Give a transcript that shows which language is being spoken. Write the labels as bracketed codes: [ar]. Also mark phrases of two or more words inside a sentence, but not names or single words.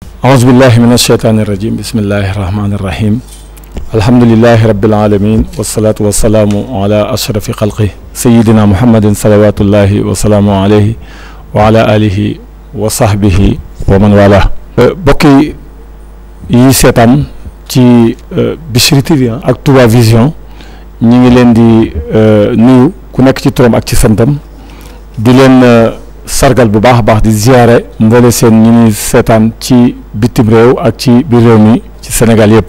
[ar] أعوذ بالله من الشيطان الرجيم بسم الله الرحمن الرحيم الحمد لله رب العالمين والصلاة والسلام على أشرف خلقه سيدنا محمد صلوات الله وسلامه عليه وعلى آله وصحبه ومن والاه [wo] bokki yi seetaan ci Bichri TV ak Touba Vision ñi ngi leen di nuyu ku nekk ci turam ak ci santam di leen sargal bu baax a baax di ziare mboole seen ñi ñuy seetaan ci bitim réew ak ci biir réew mi ci Sénégal yëpp